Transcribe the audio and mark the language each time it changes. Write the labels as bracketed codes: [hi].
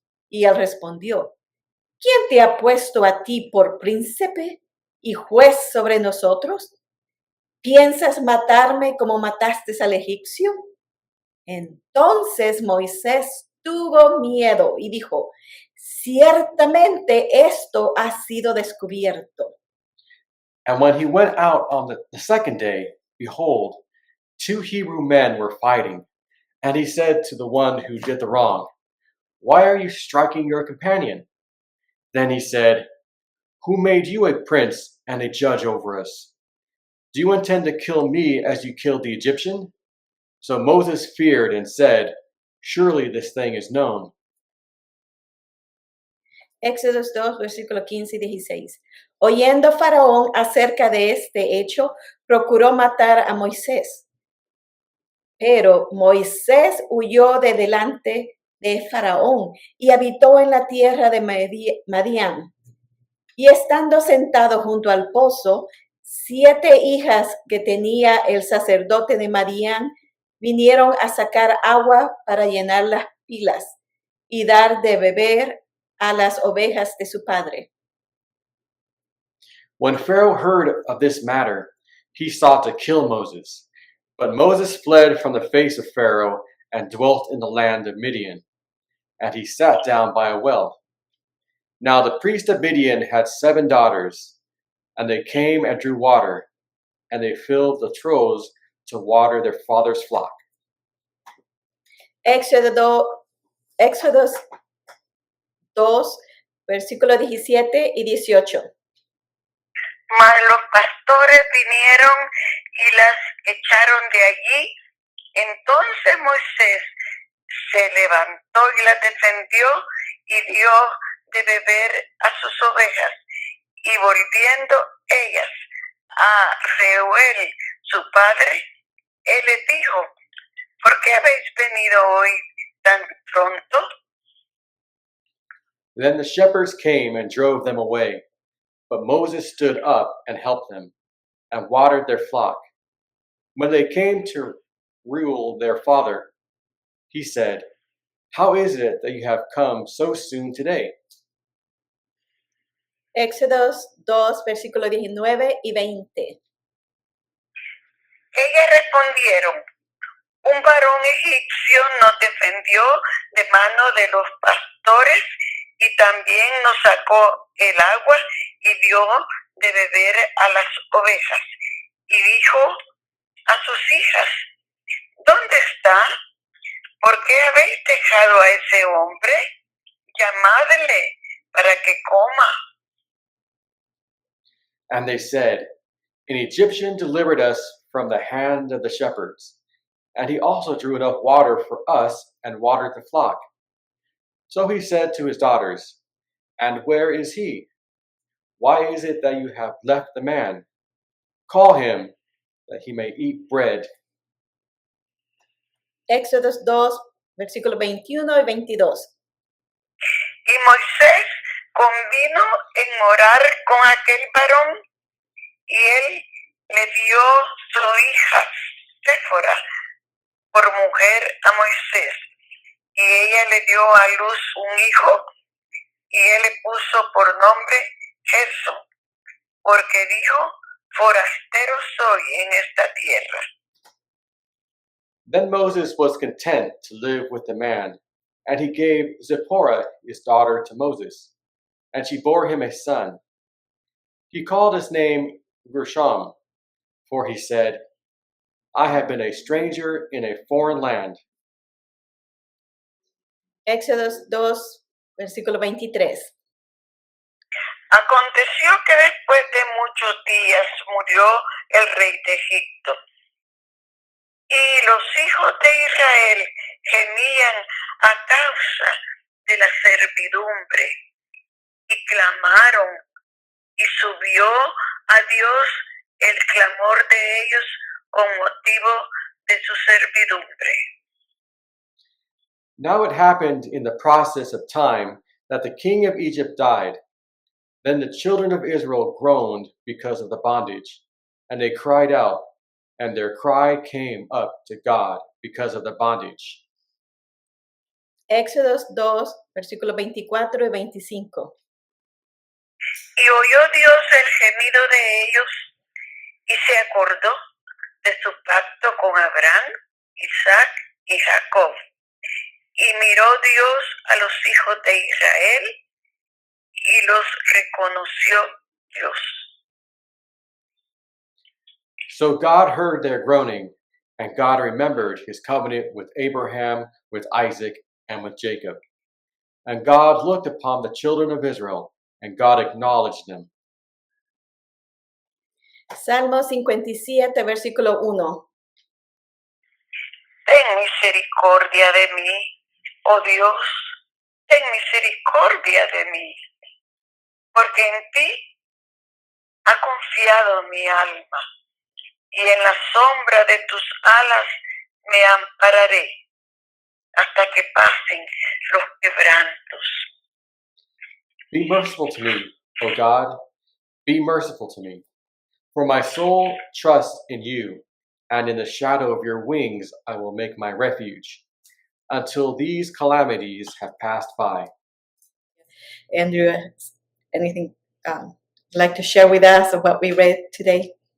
[es] Y él respondió, ¿quién te ha puesto a ti por príncipe y juez sobre nosotros? ¿Piensas matarme como mataste al egipcio? Entonces Moisés tuvo miedo y dijo, ciertamente esto ha sido descubierto. [en] And when he went out on the second day, behold, 2 Hebrew men were fighting. And he said to the one who did the wrong, why are you striking your companion? Then he said, who made you a prince and a judge over us? Do you intend to kill me as you killed the Egyptian? So Moses feared and said, surely this thing is known. [es] Éxodos 2, versículos 15 y 16. Oyendo Faraón acerca de este hecho, procuró matar a Moisés. Pero Moisés huyó de delante de Faraón y habitó en la tierra de Madián. Y estando sentado junto al pozo, 7 hijas que tenía el sacerdote de Madián vinieron a sacar agua para llenar las pilas y dar de beber a las ovejas de su padre. [en] When Pharaoh heard of this matter, he sought to kill Moses. But Moses fled from the face of Pharaoh and dwelt in the land of Midian. And he sat down by a well. Now the priest of Midian had 7 daughters, and they came and drew water, and they filled the troughs to water their father's flock. [es] Éxodos 2, versículos 17 y 18. Mas los pastores vinieron y las echaron de allí. Entonces Moisés se levantó y las defendió y dio de beber a sus ovejas. Y volviendo ellas a Reuel, su padre, él les dijo, ¿por qué habéis venido hoy tan pronto? [en] Then the shepherds came and drove them away. But Moses stood up and helped them, and watered their flock. When they came to Reuel their father, he said, how is it that you have come so soon today? [es] Éxodos 2, versículos 19 y 20. Ellas respondieron, un varón egipcio nos defendió de mano de los pastores y también nos sacó el agua y dio de beber a las ovejas. Y dijo a sus hijas, ¿dónde está? ¿Por qué habéis dejado a ese hombre? Llamadle para que coma. [en] And they said, an Egyptian delivered us from the hand of the shepherds, and he also drew enough water for us and watered the flock. So he said to his daughters, and where is he? Why is it that you have left the man? Call him, that he may eat bread. [es] Éxodos 2, versículos 21 y 22. Y Moisés convino en morar con aquel varón, y él le dio su hija Séfora por mujer a Moisés, y ella le dio a luz un hijo, y él le puso por nombre Gerson, porque dijo, forastero soy en esta tierra. [en] Then Moses was content to live with the man, and he gave Zipporah his daughter to Moses, and she bore him a son. He called his name Gershom, for he said, I have been a stranger in a foreign land. [es] Éxodo 2, versículo 23. Aconteció que después de muchos días murió el rey de Egipto. Y los hijos de Israel gemían a causa de la servidumbre y clamaron, y subió a Dios el clamor de ellos con motivo de su servidumbre. [en] Now it happened in the process of time that the king of Egypt died. Then the children of Israel groaned because of the bondage, and they cried out, and their cry came up to God because of the bondage. [es] Éxodo 2, versículos 24 y 25. Y oyó Dios el gemido de ellos, y se acordó de su pacto con Abraham, Isaac y Jacob. Y miró Dios a los hijos de Israel, y los reconoció Dios. [en] So God heard their groaning, and God remembered his covenant with Abraham, with Isaac, and with Jacob. And God looked upon the children of Israel, and God acknowledged them. [es] Salmo 57, versículo 1. Ten misericordia de mí, oh Dios, ten misericordia de mí, porque en ti ha confiado mi alma, y en la sombra de tus alas me ampararé, hasta que pasen los quebrantos. [en] Be merciful to me, O God, be merciful to me. For my soul trusts in you, and in the shadow of your wings I will make my refuge, until these calamities have passed by. Andrew, anything like to share with us of what we read today?